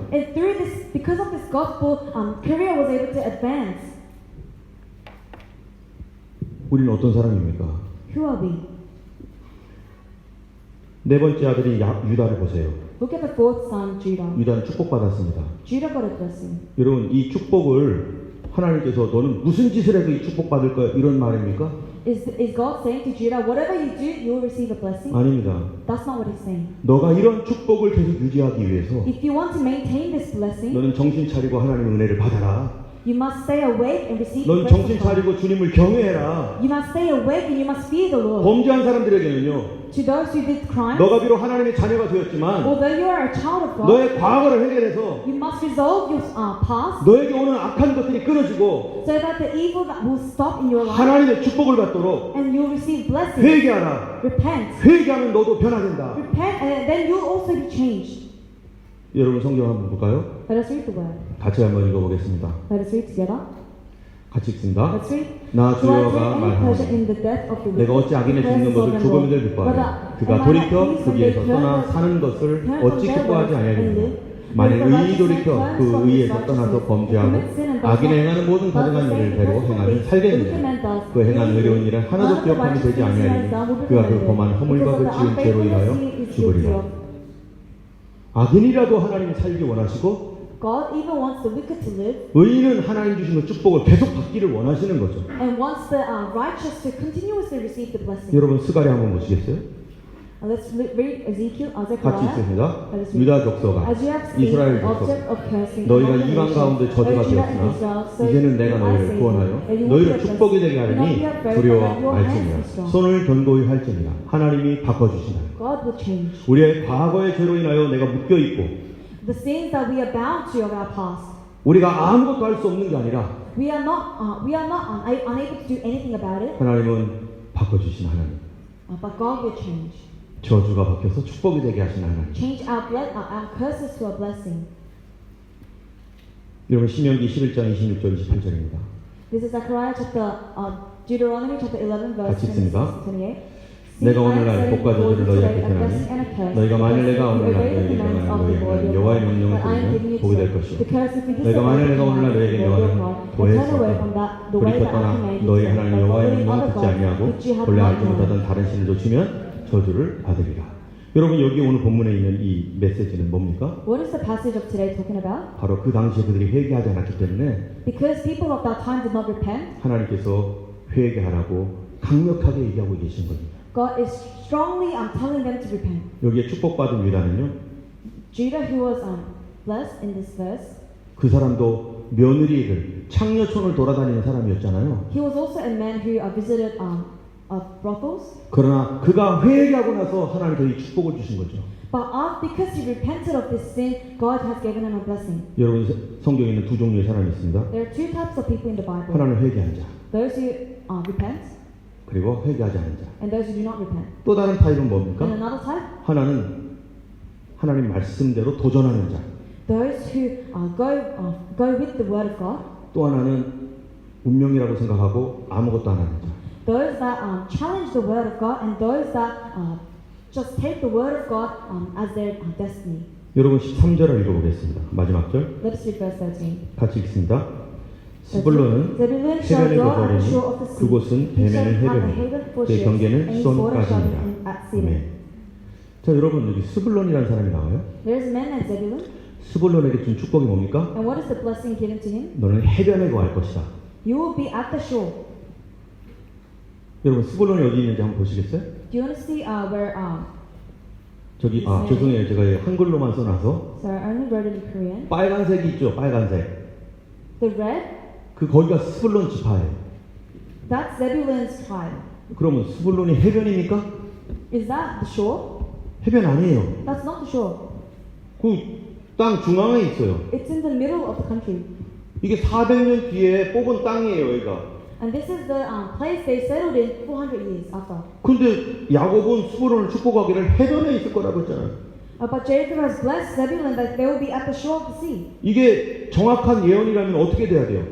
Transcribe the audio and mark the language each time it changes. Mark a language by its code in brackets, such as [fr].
[en] And through this, because of this gospel, Korea was able to advance. [ko] 우리는 어떤 사람입니까? [en] Who are we? [ko] 네 번째 아들인 유다를 보세요. [en] Look at the fourth son, Judah. [ko] 유다는 축복받았습니다. [en] Judah got a blessing. [ko] 여러분 이 축복을 하나님께서 너는 무슨 짓을 해도 이 축복받을 거야 이런 말입니까? [en] Is God saying to Judah, whatever you do, you will receive a blessing? [ko] 아닙니다. [en] That's not what he's saying. [ko] 너가 이런 축복을 계속 유지하기 위해서 [en] If you want to maintain this blessing, [ko] 너는 정신 차리고 하나님의 은혜를 받아라. [en] you must stay awake and receive the [ko] 넌 [en] grace [ko] 정신 [en] of God. [ko] 차리고 주님을 경외해라. [en] You must stay awake and you must fear the Lord. [ko] 범죄한 사람들에게는요. [en] To those who did crime, [ko] 너가 비록 하나님의 자녀가 되었지만 [en] although you are a child of God, [ko] 너의 과거를 해결해서 [en] you must resolve your past [ko] 너에게 오는 악한 것들이 끊어지고 [en] so that the evil that will stop in your life [ko] 하나님의 축복을 받도록 [en] and you'll receive blessings. [ko] 회개하라. [en] Repent. [ko] 회개하면 너도 변화된다. [en] Repent and then you'll also be changed. [ko] 여러분 성경 한번 볼까요? [en] Let us read the word. [ko] 같이 한번 읽어보겠습니다. [en] Let us read together. [ko] 같이 읽습니다. [en] Let's read. [ko] 나 [en] Do I take [ko] 주여가 [en] any pleasure [ko] 말하노니 [en] in the death of the wicked? [ko] 내가 어찌 악인의 죽는 것을 죽음인 줄 기뻐하냐 그가 돌이켜 그 길에서 떠나 사는 것을 어찌 기뻐하지 아니하느냐 만일 의인이 돌이켜 그 의에서 떠나서 범죄하고 악인의 행하는 모든 가증한 일을 대로 행하면 살겠느냐 그 행한 의로운 일은 하나도 기억함이 되지 아니하리니 그가 그 범한 허물과 그 지은 죄로 인하여 죽으리라. 악인이라도 하나님이 살기 원하시고 [en] God even wants the wicked to live [ko] 의인은 하나님 주신 그 축복을 계속 받기를 원하시는 거죠. [en] and wants the righteous to continuously receive the blessing. [ko] 여러분 스가랴 한번 보시겠어요? [en] Let's read Ezekiel, [ko] 같이 [en] Zechariah. [ko] 읽습니다. 유다 족속아 [en] As you have seen, [ko] 이스라엘 족속 [en] object of cursing, [ko] 너희가 [en] among the [ko] 이방 [en] nations, [ko] 가운데 저주가 [en] O Judah and [ko] 되었으나 [en] Israel, so [ko] 이제는 내가 [en] I [ko] 너희를 [en] say [ko] 구원하여 [en] you, and you will [ko] 너희를 [en] be [ko] 축복이 되게 [en] blessed. Do not [ko] 하리니 [en] be afraid, [ko] 두려워 [en] but let your hands [ko] 말지니라 [en] be strong. [ko] 손을 견고히 할지니라 하나님이 바꿔주시나요. [en] God will change. [ko] 우리의 과거의 죄로 인하여 내가 묶여있고 [en] The sins that we are bound to of our past, [ko] 우리가 아무것도 할 수 없는 게 아니라 [en] we are not unable to do anything about it, [ko] 하나님은 바꿔주신 하나님 [en] but God will change. [ko] 저주가 바뀌어서 축복이 되게 하신 하나님. [en] Change our curses to a blessing. [ko] 여러분 신명기 11장 26절 28절입니다. [en] This is Zechariah Deuteronomy chapter 11 verse [ko] 같이 읽습니다. [en] 28. [ko] 내가 오늘날 복과 저주를 너희 앞에 펴나니 너희가 만일 내가 오늘날 너희에게 명하는 너희의 여호와의 명령을 들으면 복이 될 것이요 너희가 만일 내가 오늘날 너희에게 명하는 도에서 돌이켜 떠나 너희 하나님 여호와의 명령을 듣지 아니하고 본래 알지 못하던 다른 신을 좇으면 저주를 받으리라. 여러분 여기 오늘 본문에 있는 이 메시지는 뭡니까? [en] What is the passage of today talking about? [ko] 바로 그 당시에 그들이 회개하지 않았기 때문에 [en] Because people of that time did not repent, [ko] 하나님께서 회개하라고 강력하게 얘기하고 계신 겁니다. [en] God is strongly telling them to repent. [ko] 여기에 축복받은 유다는요. [en] Judah, who was blessed in this verse, [ko] 그 사람도 며느리를 창녀촌을 돌아다니는 사람이었잖아요. [en] he was also a man who visited brothels. [ko] 그러나 그가 회개하고 나서 하나님께서 이 축복을 주신 거죠. [en] But because he repented of this sin, God has given him a blessing. [ko] 여러분 성경에 있는 두 종류의 사람이 있습니다. [en] There are two types of people in the Bible. [ko] 하나는 회개한 자, [en] Those who repent [ko] 그리고 회개하지 않은 자. [en] and those who do not repent. [ko] 또 다른 타입은 [en] And [ko] 뭡니까? [en] another type, [ko] 하나는 하나님 말씀대로 도전하는 자. [en] those who go with the word of God. [ko] 또 하나는 운명이라고 생각하고 아무것도 안 하는 자. [en] Those that challenge the word of God and those that just take the word of God as their destiny. [ko] 여러분 13절을 읽어보겠습니다. 마지막 절 [en] Let us read verse 13. [ko] 같이 읽습니다. 스불론은 [en] Zebulun shall [ko] 해변의 [en] dwell at the shore of the sea. [ko] 그곳은 [en] He [ko] 배면을 [en] shall have a [ko] 해변이니 [en] haven for [ko] 그 [en] ships, [ko] 경계는 [en] and his border shall be [ko] 수원까지니라. [en] at Sidon. [ko] 아멘. 자 여러분 여기 스불론이라는 사람이 나와요. [en] There is a man named Zebulun, [ko] 스불론에게 준 축복이 뭡니까? [en] and what is the blessing given to him? [ko] 너는 해변에 거할 것이다. [en] You will be at the shore. [ko] 여러분 스불론이 어디 있는지 한번 보시겠어요? [en] Do you want to see where? [ko] 저기 죄송해요 제가 한글로만 써놔서 [en] So I only wrote it in Korean. [ko] 빨간색이 있죠 빨간색 [en] The red, [ko] 그 거기가 스불론 지파예요. [en] that's Zebulun's tribe. [ko] 그러면 스불론이 해변입니까? [en] Is that the shore? [ko] 해변 아니에요. [en] That's not the shore. [ko] 그 땅 중앙에 있어요. [en] It's in the middle of the country. [ko] 이게 400년 뒤에 뽑은 땅이에요, 여기가. [en] And this is the place they settled in 400 years after. [ko] 근데 야곱은 스불론을 축복하기를 해변에 있을 거라고 했잖아요. [en] But Jacob has blessed Zebulun that they will be at the shore of the sea. [ko] 이게 정확한 예언이라면 어떻게 돼야 돼요?